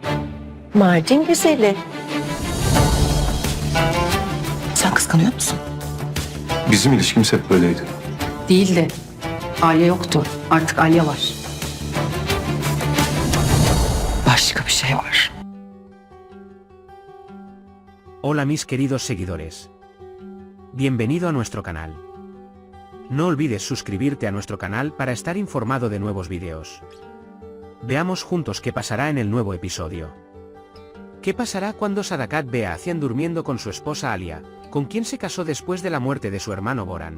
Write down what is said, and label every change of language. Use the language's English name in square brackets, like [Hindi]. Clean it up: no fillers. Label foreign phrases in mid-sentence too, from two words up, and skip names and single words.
[Turkish] Mardin güzeli. Sen kıskanıyor musun? Bizim ilişkimiz hep böyleydi. Değil de Alya yoktu. Artık Alya var. Başka bir şey var. [Spanish] Hola mis queridos seguidores. Bienvenido a nuestro canal. No olvides suscribirte a nuestro canal para estar informado de nuevos videos. Veamos juntos qué pasará en el nuevo episodio. ¿Qué pasará cuando Sadakat ve a Cian durmiendo con su esposa Alia, con quien se casó después de la muerte de su hermano Boran?